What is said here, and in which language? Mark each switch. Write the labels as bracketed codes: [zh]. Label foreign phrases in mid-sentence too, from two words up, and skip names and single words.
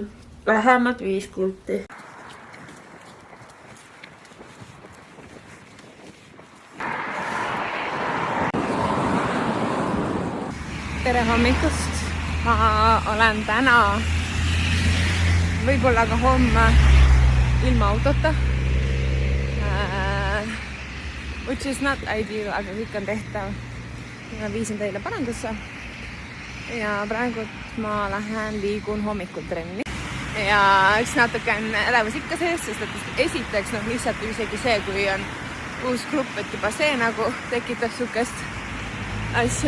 [et] Vähemalt 5 kulti. Tere hommikust! Ma olen täna võib-olla ka homme ilma autota. [en] Which is not ideal, [et] aga kõik on tehtav. Ma viisin teile parandusse. Ja praegu ma liigun hommikul trenni. Ja üks natuke on elevus ikka sees, sest et esiteks lihtsalt isegi see, kui on uus grupp, et juba see nagu tekitab sihukest asja.